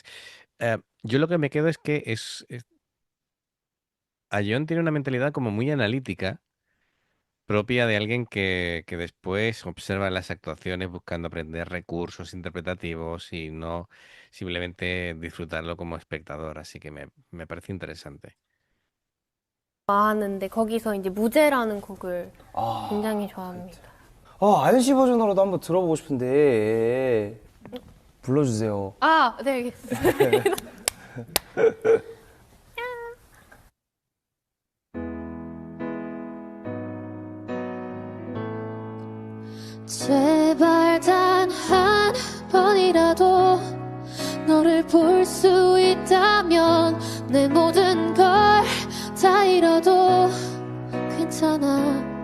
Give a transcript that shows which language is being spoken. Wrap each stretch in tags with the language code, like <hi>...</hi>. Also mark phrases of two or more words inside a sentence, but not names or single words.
<es>Yo lo que me quedo es que Ayon tiene una mentalidad como muy analítica, propia de alguien que después observa las actuaciones buscando aprender recursos interpretativos y no simplemente disfrutarlo como espectador. Así que me parece interesante.</es> <ko>좋아하는데 거기서 이제 무제라는 곡을 굉장히 좋아합니다. 아연 씨 버전으로도 한번 들어보고 싶은데 불러주세요. 아, 네, 알겠습니다. 제발 단 한 번이라도 너를 볼 수 있다면 내 모든 걸 다 잃어도 괜찮아.</ko>